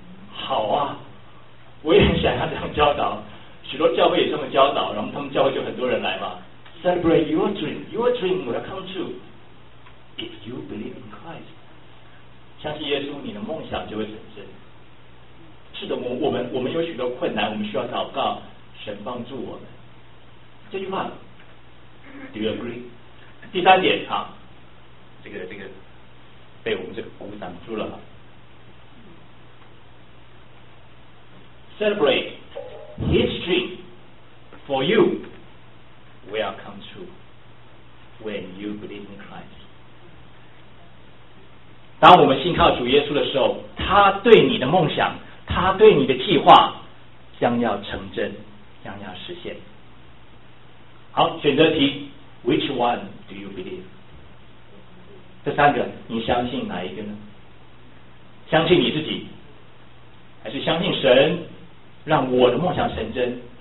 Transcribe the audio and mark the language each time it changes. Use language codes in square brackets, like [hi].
[zh] 好啊，我也很想要这样教导，许多教会也这么教导，然后他们教会就很多人来嘛。 [en] Celebrate your dream, your dream will come true if you believe in Christ。 [zh] 相信耶稣，你的梦想就会成真。是的，我们有许多困难，我们需要祷告，神帮助我们。这句话 ， Do you agree？第三点啊，这个被我们这个鼓挡住了。 [en] Celebrate his dream for you will come true when you believe in Christ。 [zh] 当我们信靠主耶稣的时候，他对你的梦想，他对你的计划将要成真，将要实现。 [en] 好，选择题。 Which one do you believe？ [zh] 这三个，你相信哪一个呢？相信你自己，还是相信神让我的梦想成真？